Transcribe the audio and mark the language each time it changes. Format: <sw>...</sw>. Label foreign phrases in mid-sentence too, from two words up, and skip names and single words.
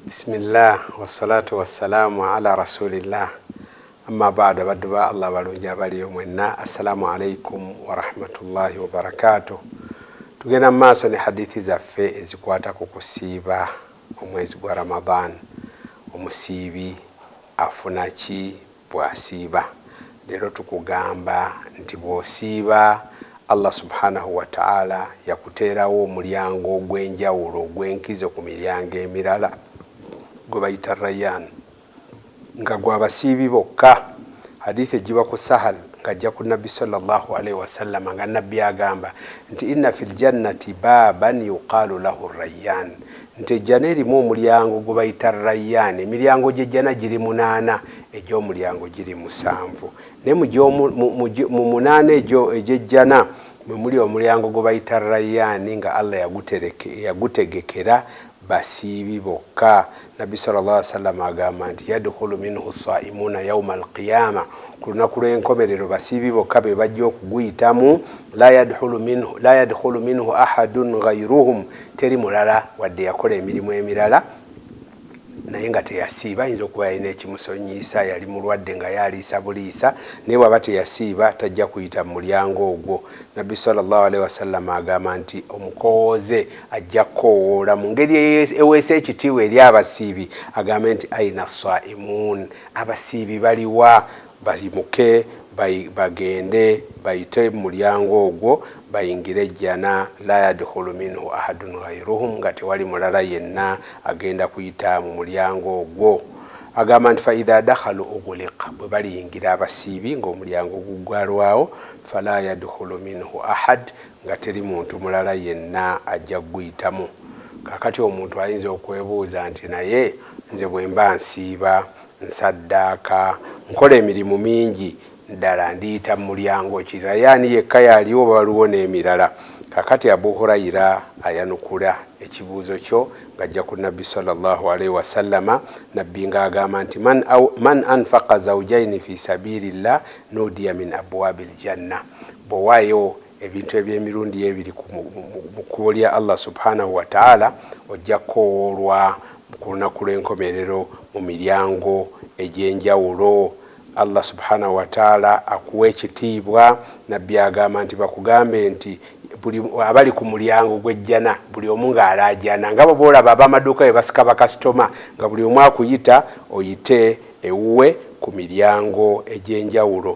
<ar>بسم الله والصلاة والسلام على رسول الله أما بعد</ar> <lg>badduba Allah balunja bali yomwenna</lg> <ar>السلام عليكم ورحمة الله وبركاته.</ar> <lg>Tugenda maaso ne hadithi zaffe ezikwata ku kusiiba omwezi gwa Ramadan. Omusiibi afuna ki bw'asiiba? Leero tukugamba nti bw'osiiba</lg> <ar>الله سبحانه وتعالى</ar> <lg>yakuteerawo omulyango ogw'enjawulo ogw'enkizo ku miryango emirala gwe bayita Rayyan nga gw'abasiibi bokka. Hadithi ejiba ku Sahal ng'ajja ku Nabbi</lg> <ar>صلى الله عليه وسلم</ar> <lg>nga Nabbi agamba nti</lg> <ar>إن في الجنة بابا يقال له الريان,</ar> <lg>nti ejjana erimu omulyango gwe bayita Rayyan. Emiryango gy'ejjana giri 8, egy'omulyango giri 7, naye mu 8 egyo egy'ejjana mwe muli omulyango gwe bayita Rayyan nga Allah yagutegekera basiibi bokka. Nabbi</lg> <ar>صلى الله عليه وسلم</ar> <lg>agamba nti</lg> <ar>يدخل منه الصائمون يوم القيامة,</ar> <lg>ku lunaku lw'enkomerero basiibi bokka be bajja okuguyitamu.</lg> <ar>لا يدخل منه أحد غيرهم,</ar> <lg>teri mulala wadde yakola emirimu emirala naye nga teyasiiba. Ayinza okuba yalina ekimusonyiisa, yali mulwadde nga yaliisa buliisa, naye bw'aba teyasiiba tajja kuyita mu mulyango ogwo. Nabbi</lg> <ar>صلى الله عليه وسلم</ar> <lg>agamba nti omukowooze ajja kukoowoola mu ngeri eweesa ekitiibwa eri abasiibi, agambe nti</lg> <ar>أين الصائمون,</ar> <lg>abasiibi baliwa? Bayimuke bagende bayite mu mulyango ogwo bayingire ejjana.</lg> <ar>لا يدخل منه أحد غيرهم,</ar> <lg>nga tewali mulala yenna agenda kuyita mu mulyango ogwo. Agamba nti</lg> <ar>فإذا دخلوا أغلق,</ar> <lg>bwe baliyingira abasiibi ng'omulyango gugwalwawo,</lg> <ar>فلا يدخل منه أحد,</ar> <lg>nga teri muntu mulala yenna ajja kuguyitamu. Kakati omuntu ayinza okwebuuza nti naye nze bwe mba nsiiba, nsaddaaka, nkola emirimu mingi, ddala ndiyita mu mulyango ki? Rayyan yekka yaliwo oba waliwo n'emirala? Kakati Abu Hurayra ayanukula ekibuuzo kyo ng'ajja ku Nabbi</lg> <ar>صلى الله عليه وسلم.</ar> <lg>Nabbi ng'agamba nti</lg> <ar>من أنفق زوجين في سبيل الله نودي من أبواب الجنة,</ar> <lg>bw'owaayo ebintu eby'emirundi ebiri mu kkubo lya</lg> <ar>الله سبحانه وتعالى</ar> <lg>ojja kukowoolwa ku lunaku lw'enkomerero mu miryango egy'enjawulo.</lg> <ar>الله سبحانه وتعالى</ar> <lg>akuwa ekitiibwa. Nabbi agamba nti bakugambe nti abali ku mulyango gw'ejjana buli omu ng'alaajana, nga boolaba ab'amaduuka bwe basika bakasitoma nga buli omu akuyita oyite ewuwe ku miryango egy'enjawulo.</lg>